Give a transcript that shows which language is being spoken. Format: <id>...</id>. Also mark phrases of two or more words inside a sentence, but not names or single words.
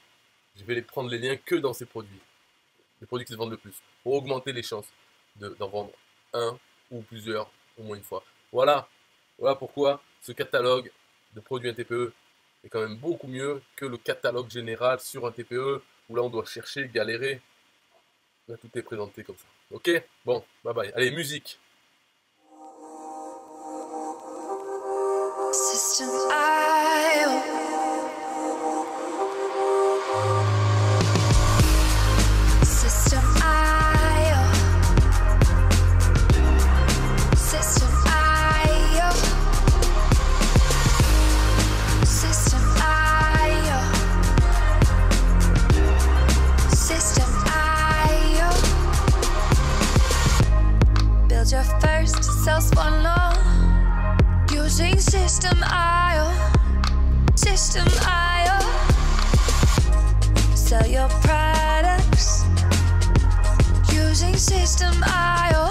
<fr>Je vais prendre les liens que dans ces produits, les produits qui se vendent le plus, pour augmenter les chances d'en vendre un ou plusieurs au moins une fois. Voilà, voilà pourquoi ce catalogue de produits NTPE est quand même beaucoup mieux que le catalogue général sur un TPE, où là on doit chercher, galérer. Là tout est présenté comme ça. Ok? Bon,</fr> <en>bye bye.</en> <fr>Allez, musique.</fr> <en>System IO. System IO. System IO. System IO. System IO. Build your first self-one using System IO. System IO. Sell your products using System IO.</en>